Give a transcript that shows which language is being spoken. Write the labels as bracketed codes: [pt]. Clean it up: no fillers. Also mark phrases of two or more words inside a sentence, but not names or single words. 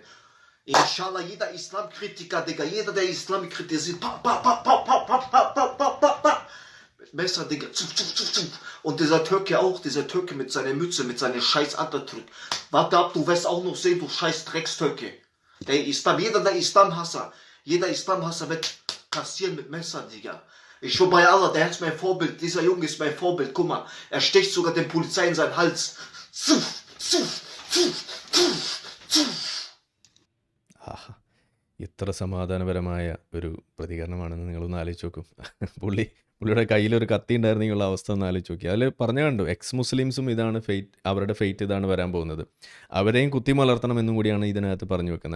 [de] Inshallah, jeder Islamkritiker, Digga, jeder, der Islam kritisiert, Messer, Digga, und dieser Türke auch, dieser Türke mit seiner Mütze, mit seiner scheiß Atatürk. Warte ab, du wirst auch noch sehen, du scheiß Dreckstürke. Jeder der Islamhasser wird kassieren mit Messer, Digga. Ich schwör bei Allah, der ist mein Vorbild, dieser Junge ist mein Vorbild, guck mal, er sticht sogar den Polizei in seinen Hals. [ml] ആഹാ, എത്ര സമാധാനപരമായ ഒരു പ്രതികരണമാണെന്ന് നിങ്ങളൊന്ന് ആലോചിച്ച് നോക്കും. പുള്ളിയുടെ കയ്യിലൊരു കത്തി ഉണ്ടായിരുന്നെങ്കിലുള്ള അവസ്ഥ ഒന്ന് ആലോചിച്ച് നോക്കി. അതിൽ പറഞ്ഞു കണ്ടു, [en] ex Muslimsum [ml] ഇതാണ് ഫെയ്റ്റ്, അവരുടെ ഫെയ്റ്റ് ഇതാണ് വരാൻ പോകുന്നത്, അവരെയും കുത്തിമലർത്തണമെന്നും കൂടിയാണ് ഇതിനകത്ത് പറഞ്ഞു വെക്കുന്നത്.